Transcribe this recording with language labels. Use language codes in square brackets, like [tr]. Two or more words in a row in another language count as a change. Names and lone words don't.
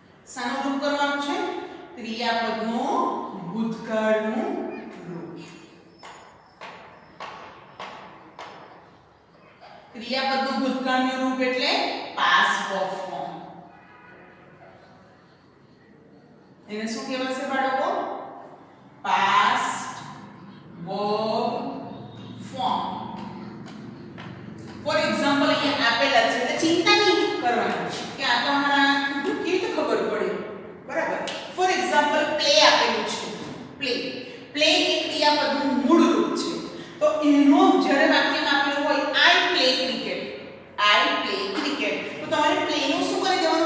[gu] શાનું રૂપ કરવાનું છે? ક્રિયાપદનું ભૂતકાળનું રૂપ. ક્રિયાપદનું ભૂતકાળનું રૂપ એટલે [en] past verb form. [gu] એને શું કહેવાશે બાળકો? [en] past verb form. for example [gu] અહીંયા આપેલા છે એટલે ચિંતા નહીં કરવાની કે આ તો અમારા કેવી રીતે ખબર પડે, બરાબર? [en] for example [gu] પ્લે આપેલું છે. પ્લે પ્લે એ ક્રિયાપદનું મૂળ રૂપ છે. તો એનો જ્યારે વાક્યમાં આપેલું હોય [en] I play cricket, I play cricket, [gu] તો તમારે પ્લે નું શું કરી દેવાનું?